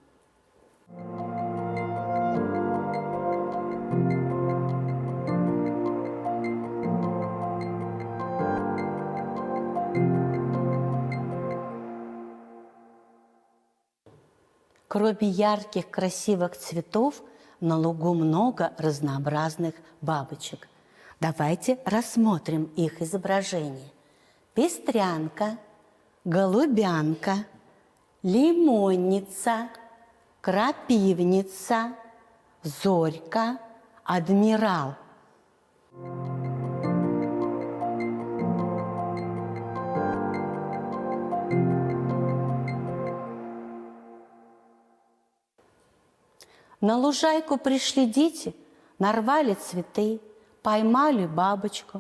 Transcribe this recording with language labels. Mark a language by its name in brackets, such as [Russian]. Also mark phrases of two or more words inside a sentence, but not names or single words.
[Russian] Кроме ярких красивых цветов, на лугу много разнообразных бабочек. Давайте рассмотрим их изображение. Пестрянка, голубянка, лимонница, крапивница, зорька, адмирал. На лужайку пришли дети, нарвали цветы, поймали бабочку.